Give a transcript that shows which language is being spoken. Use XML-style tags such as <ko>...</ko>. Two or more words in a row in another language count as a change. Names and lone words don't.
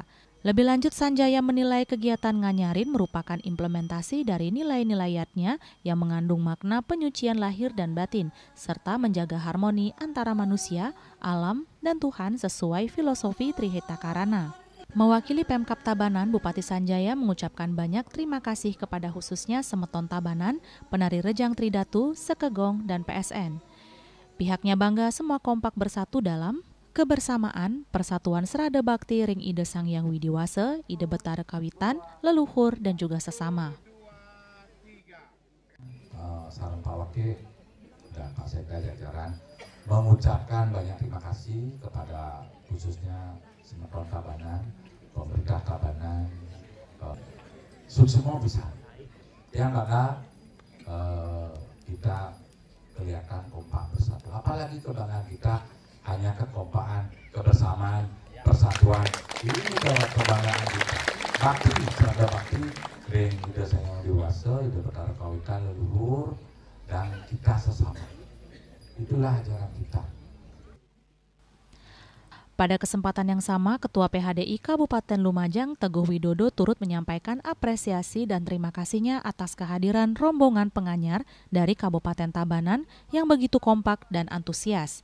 <id>Lebih lanjut, Sanjaya menilai kegiatan nganyarin merupakan implementasi dari nilai-nilai yatnya yang mengandung makna penyucian lahir dan batin, serta menjaga harmoni antara manusia, alam, dan Tuhan sesuai filosofi Trihita Karana. Mewakili Pemkab Tabanan, Bupati Sanjaya mengucapkan banyak terima kasih kepada khususnya Semeton Tabanan, penari Rejang Tridatu, Sekegong, dan PSN. Pihaknya bangga semua kompak bersatu dalam kebersamaan, persatuan</id> <ban>serada bakti ring ide Sang Hyang Widiwase, ide Betara Kawitan,</ban> <id>leluhur, dan juga sesama. Sareng Pak Wakil dan Pak Sekda jajaran mengucapkan banyak terima kasih kepada khususnya Semeton Tabanan, pemerintah Tabanan, semua bisa. Yang karena kita kelihatan kompak bersatu. Apalagi kebanggaan kita hanya kekompakan, kebersamaan, persatuan. Ini adalah kebanggaan kita.</id> <ban>Bakti, serada bakti, ring ide Sang Hyang Widiwase, ide Betara Kawitan, leluhur,</ban> <id>dan kita sesama. Itulah ajaran kita. Pada kesempatan yang sama, Ketua PHDI Kabupaten Lumajang Teguh Widodo turut menyampaikan apresiasi dan terima kasihnya atas kehadiran rombongan penganyar dari Kabupaten Tabanan yang begitu kompak dan antusias.</id>